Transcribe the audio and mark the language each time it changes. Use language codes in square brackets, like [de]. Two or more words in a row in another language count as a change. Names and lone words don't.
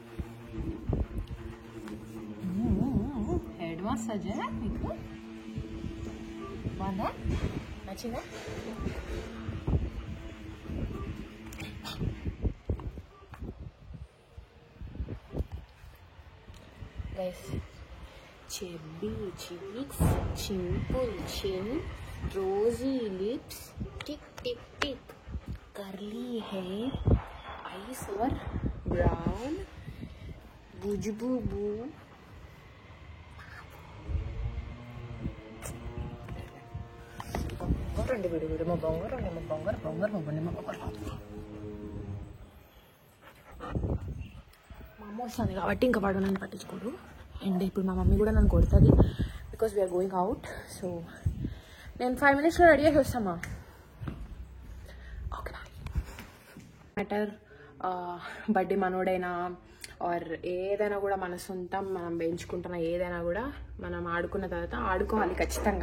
[te] హెడ్ మసాజ్ మీకు బాగుందా, నచ్చిందా? గైస్, [en] chubby cheeks, chimple chin, rosy lips, tick, curly hair, eyes are brown, boo boo. Ronde vidu ma bongar [te] మా అమ్మ వస్తుంది కాబట్టి ఇంకా వాడు నన్ను పట్టించుకోడు. అండ్ ఇప్పుడు మా మమ్మీ కూడా నన్ను కొడుతుంది [en] because we're going out. [te] సో నేను 5 minutesలో రెడీ చేసి వస్తామా? [en] okay matter birthday [te] మనోడైనా ఆర్ ఏదైనా కూడా మన సొంతం మనం పెంచుకుంటున్న ఏదైనా కూడా మనం ఆడుకున్న తర్వాత ఆడుకోవాలి ఖచ్చితంగా.